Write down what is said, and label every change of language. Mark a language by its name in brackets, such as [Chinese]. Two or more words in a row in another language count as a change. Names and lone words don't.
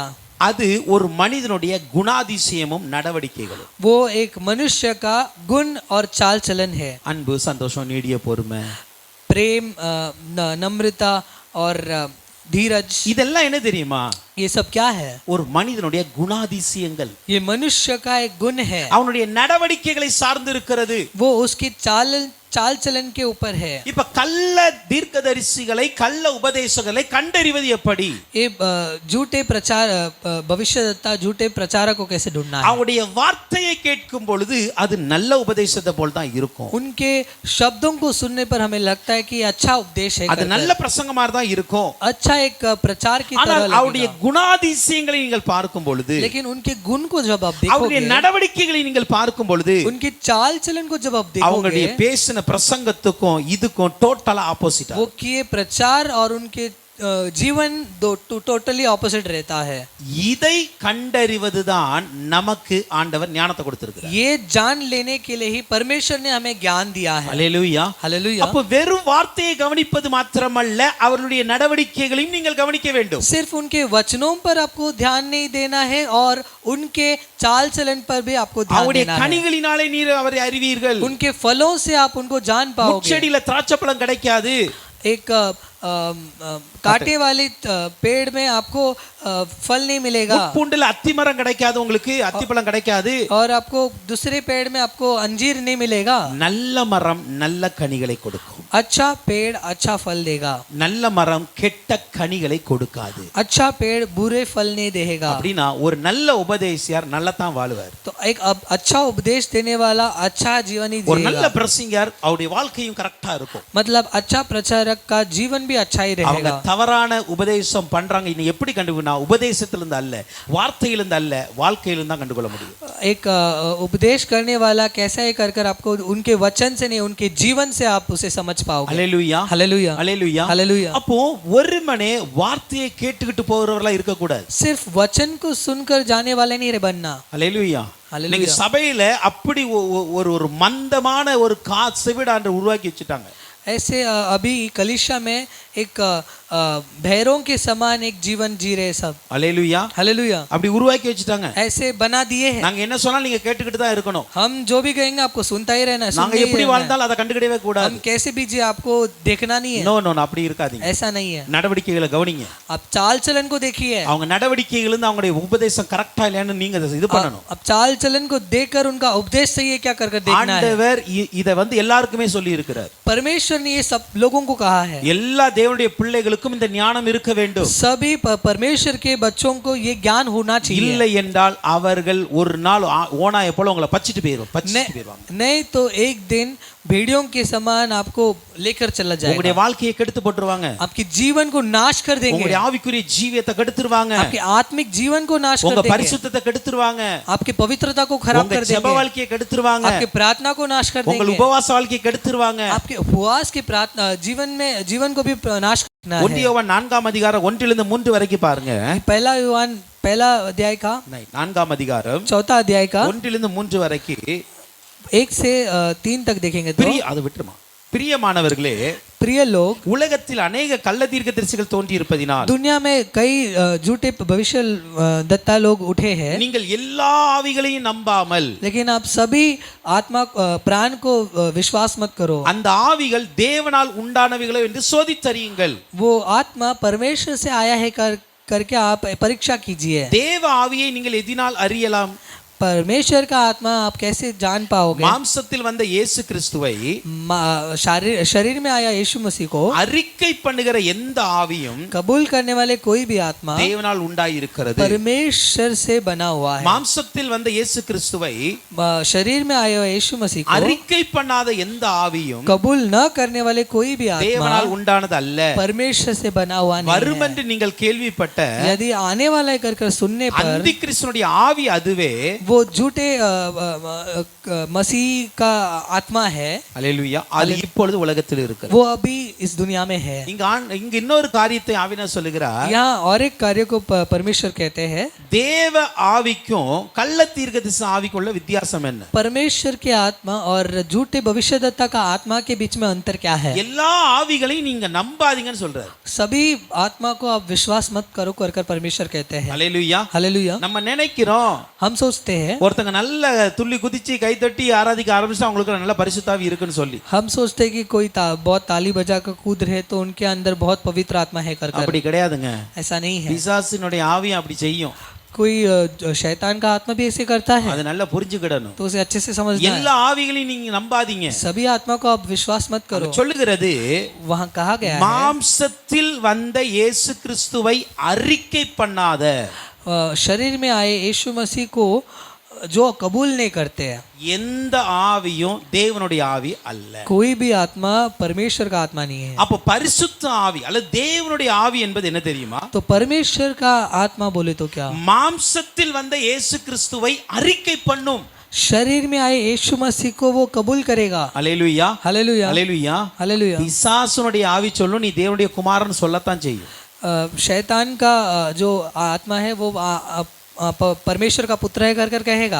[Tamil] அது ஒரு மனிதனுடைய குணாதிசயமும் நடவடிக்கைகளும். [Hindi] वो एक मनुष्य का गुण और चाल चलन है. [Tamil] அன்பு, சந்தோஷம், நீடிய பொறுமை, [Hindi] प्रेम, नम्रता और धीरज. [Tamil] இதெல்லாம் என்ன தெரியுமா? [Hindi] ये सब क्या है? [Tamil] ஒரு மனிதனுடைய குணாதிசயங்கள். [Hindi] ये मनुष्य का एक गुण है. [Tamil] அவனுடைய நடவடிக்கைகளை சார்ந்து இருக்கிறது. [Hindi] वो उसकी चाल चलन के ऊपर है. [Tamil] இப்ப கள்ள தீர்க்கதரிசிகளை, கள்ள உபதேசங்களை கண்டறிவது எப்படி? [Hindi] ये झूठे प्रचार, भविष्यद्वक्ता, झूठे प्रचारक को कैसे ढूंढना है? [Tamil] அவருடைய வார்த்தையை கேட்கும் பொழுது அது நல்ல உபதேசத்தை போல் தான் இருக்கும். [Hindi] उनके शब्दों को सुनने पर हमें लगता है कि अच्छा उपदेश है, [Tamil] அது நல்ல பிரசங்கமா தான் இருக்கும். [Hindi] अच्छा एक प्रचार की तरह [Tamil] ஆனால் அவருடைய [Hindi] लगेगा. [Tamil] குணாதிசயங்களை நீங்கள் பார்க்கும் பொழுது, [Hindi] लेकिन उनके गुण को जब आप [Tamil] அவருடைய [Hindi] देखोगे, [Tamil] நடவடிக்கைகளை நீங்கள் பார்க்கும் பொழுது, [Hindi] उनकी चाल चलन को जब आप [Tamil] அவங்களுடைய [Hindi] देखोगे, [Tamil] பேசின பிரசங்கத்துக்கும் இதுக்கும் [English] totally opposite. [Hindi] वो किए प्रचार और उनके जीवन [English] totally opposite [Hindi] रहता है. [Tamil] இதை கண்டறிவதுதான் நமக்கு ஆண்டவர் ஞானத்தை கொடுத்திருக்கிறார். [Hindi] ये जान लेने के लिए ही परमेश्वर ने हमें ज्ञान दिया है. [Tamil] ஹல்லேலூயா. [Hindi] हालेलुया. [Tamil] அப்ப வெறும் வார்த்தையை கவனிப்பது மாத்திரமல்ல, அவர்களுடைய நடவடிக்கைகளையும் நீங்கள் கவனிக்க வேண்டும். [Hindi] सिर्फ उनके वचनों पर आपको ध्यान नहीं देना है और उनके चाल चलन पर भी आपको ध्यान [Tamil] அவருடைய [Hindi] देना है. [Tamil] கனிகளினாலே நீர் அவரை அறிவீர்கள். [Hindi] उनके फलों से आप उनको जान पाओगे. [Tamil] முட்செடியில திராட்சைப்பழம் கிடைக்காது. [Hindi] एक कांटे वाले पेड़ में आपको फल नहीं मिलेगा, [Tamil] பூண்டுல அத்திமரம் கிடைக்காது, உங்களுக்கு அத்திப்பழம் கிடைக்காது. [Hindi] और आपको दूसरे पेड़ में आपको अंजीर नहीं मिलेगा. [Tamil] நல்ல மரம் நல்ல கனிகளை கொடுக்கும். [Hindi] अच्छा पेड़ अच्छा फल देगा, [Tamil] நல்ல மரம் கெட்ட கனிகளை கொடுக்காது. [Hindi] अच्छा पेड़ बुरे फल नहीं देगा. [Tamil] அப்படின்னா ஒரு நல்ல உபதேசியார் நல்லா தான் வாழுவார். [Hindi] तो एक अच्छा उपदेश देने वाला अच्छा जीवन ही [Tamil] ஒரு நல்ல [Hindi] जिएगा. [Tamil] பிரசங்கியார் அவருடைய வாழ்க்கையும் கரெக்டா இருக்கும். [Hindi] मतलब अच्छा प्रचारक का जीवन भी अच्छा ही [Tamil] அவங்க [Hindi] रहेगा. [Tamil] தவறான உபதேசம் பண்றாங்க, இன்னும் எப்படி கண்டுபிடினா? உபதேசத்திலிருந்து அல்ல, வார்த்தையிலிருந்து அல்ல, வாழ்க்கையிலிருந்து தான் கண்டுகொள்ள முடியும். [Hindi] एक उपदेश करने वाला कैसा है कर आपको उनके वचन से नहीं, उनके जीवन से आप उसे समझ पाओगे. [Tamil] ஹல்லேலூயா. [Hindi] हालेलुया. [Tamil] ஹல்லேலூயா. [Hindi] हालेलुया. [Tamil] அப்போ ஒருமனே வார்த்தையை கேட்டுக்கிட்டு போறவர்களா இருக்க கூடாது. [Hindi] सिर्फ वचन को सुनकर जाने वाले नहीं रे बनना. [Tamil] ஹல்லேலூயா. ஹல்லேலூயா. நீங்க சபையில அப்படி ஒரு மந்தமான ஒரு செவிடான்ற உருவாக்கி வச்சுட்டாங்க. [Hindi] ऐसे अभी कलीसिया में एक भैरों के समान एक जीवन जी रहे सब. [Tamil] ஹல்லேலூயா. [Hindi] हालेलुया. [Tamil] அப்படி உருவாக்கி வச்சுட்டாங்க. [Hindi] ऐसे बना दिए हैं. [Tamil] நாங்க என்ன சொன்னாலும் நீங்க கேட்டுக்கிட்டு தான் இருக்கணும். [Hindi] हम जो भी कहेंगे आपको सुनता ही रहना है, [Tamil] நாங்க [Hindi] सुनते ही [Tamil] எப்படி [Hindi] रहना है. [Tamil] வாழ்ந்தாலும் அதை கண்டுக்கிடவே கூடாது. [Hindi] हम कैसे भी जी आपको देखना नहीं है. [English] no no [Tamil] அப்படி இருக்காதீங்க. [Hindi] ऐसा नहीं है. [Tamil] நடவடிக்கைகளை கவனிங்க. [Hindi] आप चाल चलन को देखिए. [Tamil] அவங்க நடவடிக்கைகள் இருந்து அவங்களுடைய உபதேசம் கரெக்டா இல்லையான்னு நீங்க இது பண்ணணும். [Hindi] आप चाल चलन को देखकर उनका उपदेश सही है क्या कर देखना है. [Tamil] ஆண்டவர் இத எல்லாருக்குமே சொல்லி இருக்கிறார். [Hindi] परमेश्वर ने ये सब लोगों को कहा है. [Tamil] எல்லா தேவனுடைய பிள்ளைகளுக்கும் இந்த ஞானம் இருக்க வேண்டும். [Hindi] सभी परमेश्वर के बच्चों को ये ज्ञान होना चाहिए. [Tamil] இல்லை என்றால் அவர்கள் ஒரு நாள் ஓனாயை போல உங்களை பச்சிட்டு போயிடுவாங்க. [Hindi] नहीं तो एक दिन भेड़ियों के समान आपको लेकर चला जाएगा. [Tamil] உங்களுடைய வாழ்க்கையை கெடுத்து போட்டுருவாங்க. [Hindi] आपके जीवन को नाश कर देंगे. [Tamil] உங்களுடைய ஆவிக்குரிய ஜீவியத்தை கெடுத்துருவாங்க. [Hindi] आपके आत्मिक जीवन को नाश कर [Tamil] உங்க [Hindi] देंगे. [Tamil] பரிசுத்தத்தை கெடுத்துருவாங்க. [Hindi] आपकी पवित्रता को खराब कर [Tamil] உங்க ஜெப [Hindi] देंगे. [Tamil] வாழ்க்கையை கெடுத்துருவாங்க. [Hindi] आपकी प्रार्थना को नाश कर [Tamil] உங்கள் [Hindi] देंगे. [Tamil] உபவாச வாழ்க்கையை கெடுத்துருவாங்க. [Hindi] आपके उपवास की प्रार्थना जीवन को भी नाश करना है. [Tamil] 1 யோவான் 4ஆம் அதிகாரம் 1-3 வரைக்கும் பாருங்க. [Hindi] पहला यूहन्ना पहला अध्याय का [Tamil] 4ஆம் அதிகாரம் [Hindi] 4 अध्याय का [Tamil] 1-3 வரைக்கும் [Hindi] 1 से 3 तक देखेंगे तो [Tamil] அதை விட்டுருமா. பிரியமானவர்களே, [Hindi] प्रिय लोग, [Tamil] உலகத்தில் அநேக கள்ள தீர்க்கதரிசிகள் தோன்றி இருப்பதினால் [Hindi] दुनिया में कई झूठे भविष्य दत्ता लोग उठे हैं, [Tamil] நீங்கள் எல்லா ஆவிகளையும் நம்பாமல் [Hindi] लेकिन आप सभी आत्मा प्राण को विश्वास मत करो. [Tamil] அந்த ஆவிகள் தேவனால் உண்டானவைகளோ என்று சோதித்தறியுங்கள். [Hindi] वो आत्मा परमेश्वर से आया है करके आप परीक्षा कीजिए. [Tamil] தேவ ஆவியை நீங்கள் எதினால் அறியலாம்? [Hindi] परमेश्वर का आत्मा आप कैसे जान पाओगे? [Tamil] மாம்சத்தில் வந்த இயேசு கிறிஸ்துவை [Hindi] शरीर में आया यीशु मसीह को [Tamil] அறிக்கை பண்ணுகிற எந்த ஆவியும் [Hindi] कबूल करने वाले कोई भी आत्मा [Tamil] தேவனால் உண்டாயிருக்கிறது. [Hindi] परमेश्वर से बना हुआ है. [Tamil] மாம்சத்தில் வந்த இயேசு கிறிஸ்துவை [Hindi] शरीर में आया हुआ यीशु मसीह को [Tamil] அறிக்கை பண்ணாத எந்த ஆவியும் [Hindi] कबूल न करने वाले कोई भी आत्मा [Tamil] தேவனால் உண்டானது அல்ல. [Hindi] परमेश्वर से बना हुआ नहीं [Tamil] வரும் [Hindi] है. [Tamil] என்று நீங்கள் கேள்விப்பட்ட [Hindi] यदि आने वाला है कर सुनने पर [Tamil] அந்தி கிறிஸ்துனுடைய ஆவி அதுவே [Hindi] वो झूठे मसीह का आत्मा है, [Tamil] அல்லேலூயா, அது இப்பொழுது உலகத்தில் இருக்கிறது. [Hindi] वो अभी इस दुनिया में है. [Tamil] இங்க இன்னொரு காரியத்தை ஆவியானவர் சொல்லுகிறார். [Hindi] यहाँ और एक कार्य को परमेश्वर कहते हैं. [Tamil] தேவ ஆவிக்கும் கள்ள தீர்க்கதரிசி ஆவிக்கும் உள்ள வித்தியாசம் என்ன? [Hindi] परमेश्वर के आत्मा और झूठे भविष्यद्वक्ता का आत्मा के बीच में अंतर क्या है? [Tamil] எல்லா ஆவிகளையும் நீங்க நம்பாதீங்கன்னு சொல்றாரு. [Hindi] सभी आत्मा को आप विश्वास मत करो कर परमेश्वर कहते हैं. [Tamil] அல்லேலூயா. [Hindi] हालेलुया. [Tamil] நம்ம நினைக்கிறோம் [Hindi] हम सोचते हैं, [Tamil] ஒருத்தங்க நல்ல துள்ளி குதிச்சு கை தட்டி ஆராதிக்க ஆரம்பிச்சா அவங்களுக்கு நல்ல பரிசுத்தாவி இருக்குன்னு சொல்லி. [Hindi] हम सोचते हैं कि कोई बहुत ताली बजा कर कूद रहे तो उनके अंदर बहुत पवित्र आत्मा है कर. [Tamil] அப்படி கிடையாதுங்க. [Hindi] ऐसा नहीं है. [Tamil] பிசாசினுடைய ஆவி அப்படி செய்யும். [Hindi] कोई शैतान का आत्मा भी ऐसे करता है, [Tamil] அது நல்லா புரிஞ்சுக்கிடணும். [Hindi] तो उसे अच्छे से समझना है. [Tamil] எல்லா ஆவிகளையும் நீங்க நம்பாதீங்க. [Hindi] सभी आत्मा को आप विश्वास मत करो. [Tamil] சொல்லுகிறது [Hindi] वहाँ कहा गया है, [Tamil] மாம்சத்தில் வந்த இயேசு கிறிஸ்துவை அறிக்கை பண்ணாத [Hindi] शरीर में आए यीशु मसीह को जो कबूल नहीं करते हैं, [Tamil] எந்த ஆவியும் தேவனுடைய ஆவி அல்ல. [Hindi] कोई भी आत्मा परमेश्वर का आत्मा नहीं है. [Tamil] அப்ப பரிசுத்த ஆவி அல்லது தேவனுடைய ஆவி என்பது என்ன தெரியுமா? [Hindi] तो परमेश्वर का आत्मा बोले तो क्या? [Tamil] மாம்சத்தில் வந்த இயேசு கிறிஸ்துவை அறிக்கை பண்ணும். [Hindi] शरीर में आए यीशु मसीह को वो कबूल करेगा. [Tamil] அல்லேலூயா, [Hindi] हालेलुया, [Tamil] அல்லேலூயா. [Hindi] हालेलुया. [Tamil] பிசாசுனுடைய ஆவி சொல்லும் நீ தேவனுடைய குமாரன் சொல்லத்தான் செய்யும். [Hindi] शैतान का जो आत्मा है वो परमेश्वर का पुत्र है कर कहेगा.